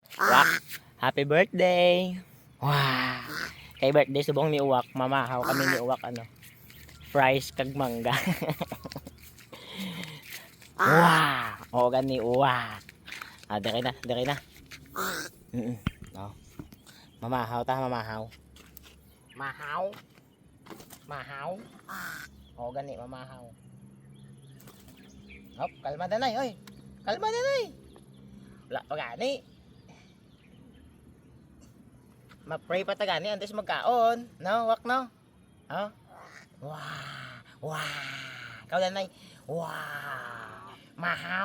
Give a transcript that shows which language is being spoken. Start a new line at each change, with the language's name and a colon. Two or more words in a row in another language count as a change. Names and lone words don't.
English: Uwak, happy birthday. Wow.
Hiligaynon: Kay birthday subong ni Uwak, mamahaw kami ni Uwak ano. Fries kag mangga. Wow. O gani Uwak. Ah, dire na, dire na. No. Mamahaw ta, mamahaw. Mahaw. Mahaw. O gani mamahaw. Hop, kalma danay, oy. Kalma danay. Wala pa gani. Ma-pray pa ta gani antes magkaon. No, wak no. Oh. Wow. Wow. Kau danay. Wow. Mahaw.